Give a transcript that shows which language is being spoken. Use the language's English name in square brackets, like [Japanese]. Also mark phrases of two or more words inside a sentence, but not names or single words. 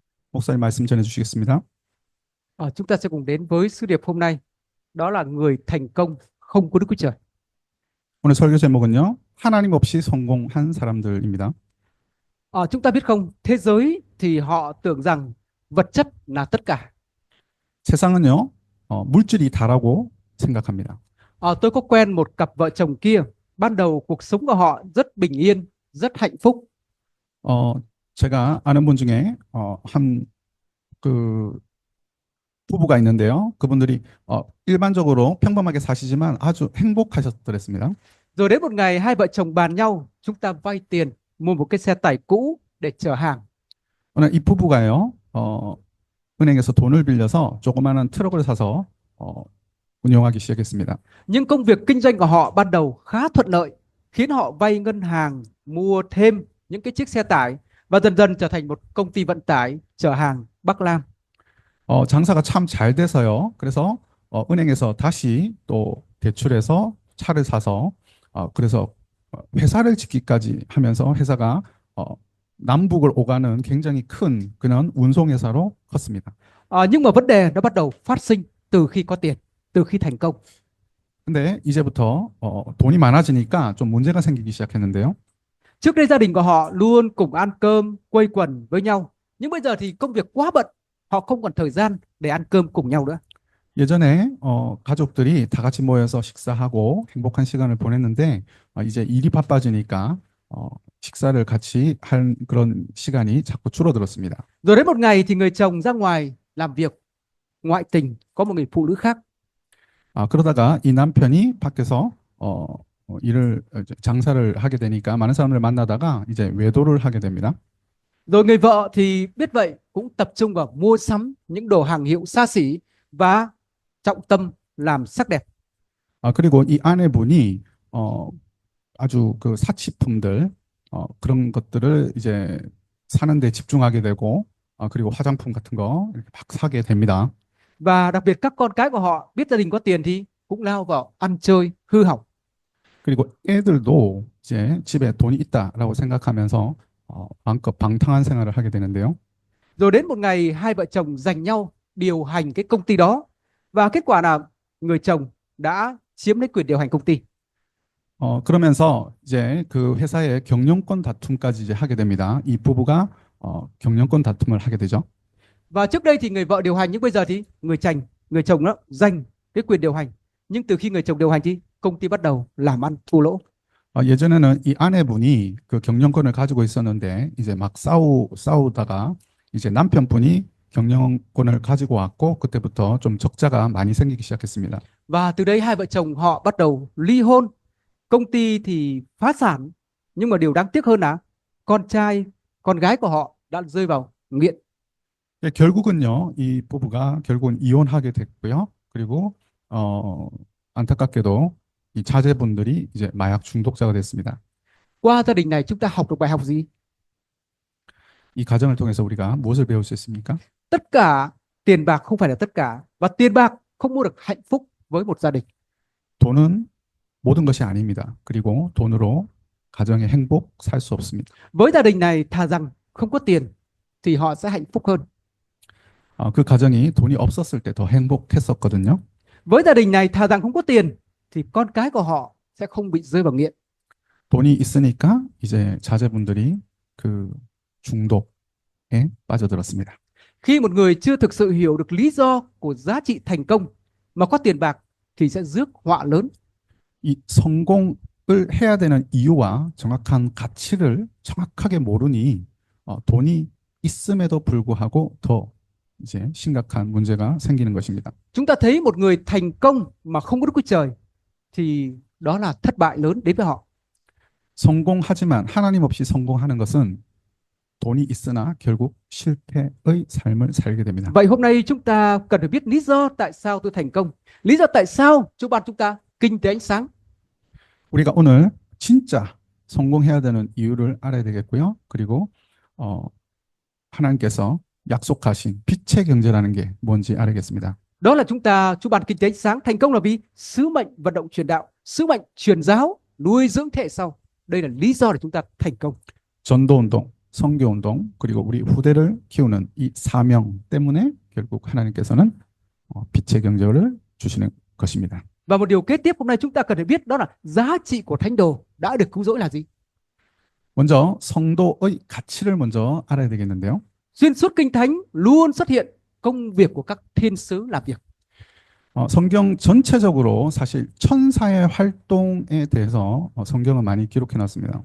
[Korean] 목사님 말씀 전해 주시겠습니다. [Vietnamese] Chúng ta sẽ cùng đến với sứ điệp hôm nay, đó là người thành công không có Đức Chúa Trời. [Korean] 오늘 설교 제목은요. 하나님 없이 성공한 사람들입니다. [Vietnamese] Chúng ta biết không, thế giới thì họ tưởng rằng vật chất là tất cả. [Korean] 세상은요. 물질이 다라고 생각합니다. [Vietnamese] Tôi có quen một cặp vợ chồng kia, ban đầu cuộc sống của họ rất bình yên, rất hạnh phúc. [Korean] 어, 제가 아는 분 중에 한 그 부부가 있는데요. 그분들이 일반적으로 평범하게 사시지만 아주 행복하셨더랬습니다. [Vietnamese] Rồi đến một ngày hai vợ chồng bàn nhau, chúng ta vay tiền mua một cái xe tải cũ để chở hàng. [Korean] 오늘 이 부부가요. 은행에서 돈을 빌려서 조그마한 트럭을 사서 운영하기 시작했습니다. [Vietnamese] Nhưng công việc kinh doanh của họ ban đầu khá thuận lợi, khiến họ vay ngân hàng mua thêm những cái chiếc xe tải và dần dần trở thành một công ty vận tải chở hàng Bắc Lam. [Korean] 장사가 참 잘 돼서요. 그래서 은행에서 다시 또 대출해서 차를 사서 그래서 회사를 짓기까지 하면서 회사가 남북을 오가는 굉장히 큰 그런 운송회사로 컸습니다. [Vietnamese] Nhưng mà vấn đề nó bắt đầu phát sinh từ khi có tiền, từ khi thành công. [Korean] 근데 이제부터 돈이 많아지니까 좀 문제가 생기기 시작했는데요. [Vietnamese] Trước đây gia đình của họ luôn cùng ăn cơm, quây quần với nhau. Nhưng bây giờ thì công việc quá bận, họ không còn thời gian để ăn cơm cùng nhau nữa. [Korean] 예전에 가족들이 다 같이 모여서 식사하고 행복한 시간을 보냈는데 이제 일이 바빠지니까 식사를 같이 할 그런 시간이 자꾸 줄어들었습니다. [Vietnamese] Rồi đến một ngày thì người chồng ra ngoài làm việc, ngoại tình, có một người phụ nữ khác. [Korean] 그러다가 이 남편이 밖에서 장사를 하게 되니까 많은 사람을 만나다가 이제 외도를 하게 됩니다. [Vietnamese] Rồi người vợ thì biết vậy cũng tập trung vào mua sắm những đồ hàng hiệu xa xỉ và trọng tâm làm sắc đẹp. [Korean] 그리고 이 아내분이 아주 그 사치품들 그런 것들을 이제 사는 데 집중하게 되고 그리고 화장품 같은 거 이렇게 막 사게 됩니다. [Vietnamese] Và đặc biệt các con cái của họ biết gia đình có tiền thì cũng lao vào ăn chơi hư hỏng. [Korean] 그리고 애들도 이제 집에 돈이 있다라고 생각하면서 마음껏 방탕한 생활을 하게 되는데요. [Vietnamese] Rồi đến một ngày hai vợ chồng giành nhau điều hành cái công ty đó và kết quả là người chồng đã chiếm lấy quyền điều hành công ty. [Korean] 그러면서 이제 그 회사의 경영권 다툼까지 이제 하게 됩니다. 이 부부가 경영권 다툼을 하게 되죠. [Vietnamese] Và trước đây thì người vợ điều hành, nhưng bây giờ thì người chồng đó giành cái quyền điều hành. Nhưng từ khi người chồng điều hành thì công ty bắt đầu làm ăn thua lỗ. [Korean] 예전에는 이 아내분이 그 경영권을 가지고 있었는데 이제 막 싸우다가 이제 남편분이 경영권을 가지고 왔고 그때부터 좀 적자가 많이 생기기 시작했습니다. [Vietnamese] Và từ đây hai vợ chồng họ bắt đầu ly hôn. Công ty thì phá sản, nhưng mà điều đáng tiếc hơn là con trai, con gái của họ đã rơi vào nghiện. [Korean] 결국은요, 이 부부가 결국은 이혼하게 됐고요. 그리고 안타깝게도 이 자제분들이 이제 마약 중독자가 됐습니다. [Vietnamese] Qua gia đình này chúng ta học được bài học gì? [Korean] 이 가정을 통해서 우리가 무엇을 배울 수 있습니까? [Vietnamese] Tất cả, tiền bạc không phải là tất cả, và tiền bạc không mua được hạnh phúc với một gia đình. [Korean] 돈은 모든 것이 아닙니다. 그리고 돈으로 가정의 행복 살 수 없습니다. [Vietnamese] Với gia đình này thà rằng không có tiền thì họ sẽ hạnh phúc hơn. [Korean] 그 가정이 돈이 없었을 때 더 행복했었거든요. [Vietnamese] Với gia đình này thà rằng không có tiền thì con cái của họ sẽ không bị rơi vào nghiện. [Korean] 돈이 있으니까 이제 자제분들이 그 중독에 빠져들었습니다. [Vietnamese] Khi một người chưa thực sự hiểu được lý do của giá trị thành công mà có tiền bạc thì sẽ rước họa lớn. [Korean] 이 성공을 해야 되는 이유와 정확한 가치를 정확하게 모르니 돈이 있음에도 불구하고 더 이제 심각한 문제가 생기는 것입니다. [Vietnamese] Chúng ta thấy một người thành công mà không có Đức Chúa Trời thì đó là thất bại lớn đến với họ. [Korean] 성공하지만 하나님 없이 성공하는 것은 돈이 있으나 결국 실패의 삶을 살게 됩니다. [Vietnamese] Vậy hôm nay chúng ta cần phải biết lý do tại sao tôi thành công, lý do tại sao Chúa ban chúng ta kinh tế ánh sáng. [Korean] 우리가 오늘 진짜 성공해야 되는 이유를 알아야 되겠고요. 그리고 하나님께서 약속하신 빛의 경제라는 게 뭔지 알아야겠습니다. [Vietnamese] Đó là Chúa ban kinh tế ánh sáng. Thành công là vì sứ mệnh vận động truyền đạo, sứ mệnh truyền giáo, nuôi dưỡng thế hệ sau. Đây là lý do để chúng ta thành công. [Korean] 전도 운동, 선교운동 그리고 우리 후대를 키우는 이 사명 때문에 결국 하나님께서는 빛의 경제를 주시는 것입니다. [Vietnamese] Và một điều kế tiếp hôm nay chúng ta cần phải biết đó là giá trị của thánh đồ đã được cứu rỗi là gì. [Korean] 먼저 성도의 가치를 먼저 알아야 되겠는데요. [Vietnamese] Xuyên suốt kinh thánh luôn xuất hiện công việc của các thiên sứ làm việc. [Korean] 성경 전체적으로 사실 천사의 활동에 대해서 성경은 많이 기록해 놨습니다.